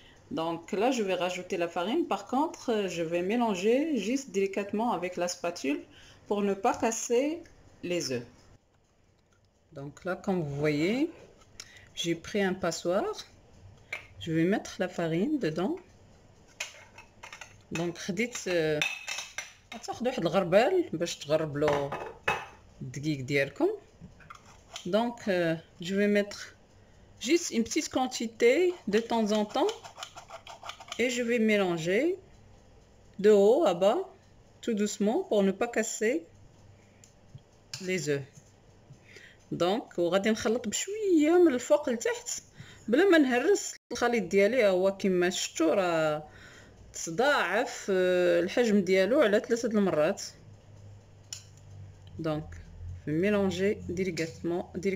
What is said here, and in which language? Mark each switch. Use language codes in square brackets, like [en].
[fr] Donc là, je vais rajouter la farine. Par contre, je vais mélanger juste délicatement avec la spatule pour ne pas casser les œufs. Donc là, comme vous voyez, j'ai pris un passoire. Je vais mettre la farine dedans. [ar] Donc, خديت غتاخدوا واحد الغربال باش تغربلوا الدقيق ديالكم. [fr] Donc, je vais mettre juste une petite quantité de temps en temps. Et je vais mélanger de haut à bas, tout doucement, pour ne pas casser les œufs. [ar] Donc, وغادي نخلط بشويه من الفوق لتحت بلا ما نهرس الخليط ديالي. هو كما شفتوا راه تضاعف الحجم ديالو على 3 المرات. [fr] Donc, je vais mélanger délicatement.